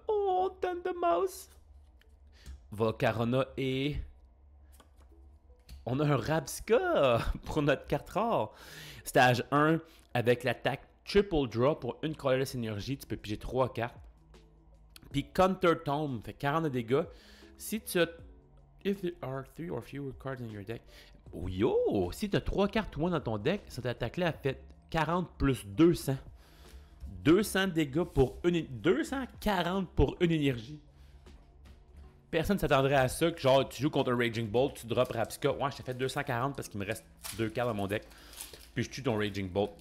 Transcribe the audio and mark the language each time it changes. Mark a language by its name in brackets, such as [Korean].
[French] Oh, Thundermouse! Volcarona et... On a un Rabsca pour notre carte rare. Stage 1 avec l'attaque Triple Draw pour une Colorless énergie. Tu peux piger 3 cartes. Puis Counter Tomb fait 40 de dégâts. Si tu as... [English] If there are 3 or fewer cards in your deck. Oh, yo! [French] Si tu as 3 cartes ou moins dans ton deck, cette attaque-là a fait 40 plus 200. 200 dégâts pour une... 240 pour une énergie. Personne ne s'attendrait à ça, que genre tu joues contre un Raging Bolt, tu drops Rabsca. Ouais, je t'ai fait 240 parce qu'il me reste 2 cartes dans mon deck. Puis je tue ton Raging Bolt.